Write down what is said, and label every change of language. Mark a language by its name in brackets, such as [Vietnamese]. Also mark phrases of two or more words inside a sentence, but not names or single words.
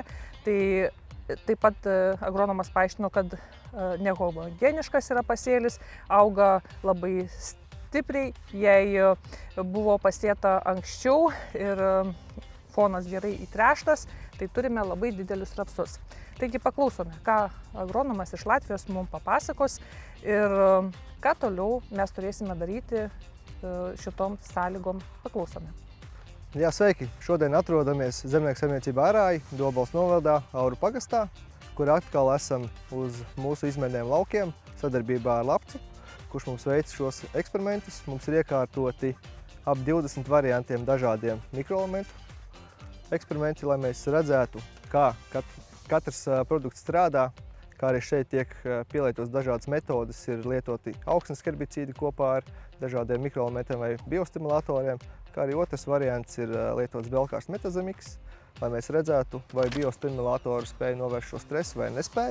[Lithuanian] Tai taip pat agronomas paaiškino, kad nehomogeniškas yra pasėlis, auga labai stipriai, jei buvo pasėta anksčiau ir fonas gerai įtręštas, tai turime labai didelius rapsus. Taigi paklausome, ką agronomas iš Latvijos mums papasakos ir ką toliau mes turėsime daryti šitom sąlygom. Paklausome. [Latvian] Jā, sveiki! Šodien atrodamies Zemnieku saimniecībā Arāji, Dobeles novadā, Auru pagastā, kur atkal esam uz mūsu izmērniem laukiem sadarbībā ar Labsu, kurš mums veic šos eksperimentus. Mums ir iekārtoti ap 20 variantiem dažādiem mikroelementu eksperimenti, lai mēs redzētu, kā katrs produkts strādā, kā arī šeit tiek pielietotas dažādas metodas, ir lietoti augsnes herbicīdi kopā ar dažādiem mikroelementiem vai biostimulatoriem, kā arī otrs variants ir lietots belkārs metazemiks, lai mēs redzētu, vai biostimulatori spēja novērst šo stresu vai nespēja.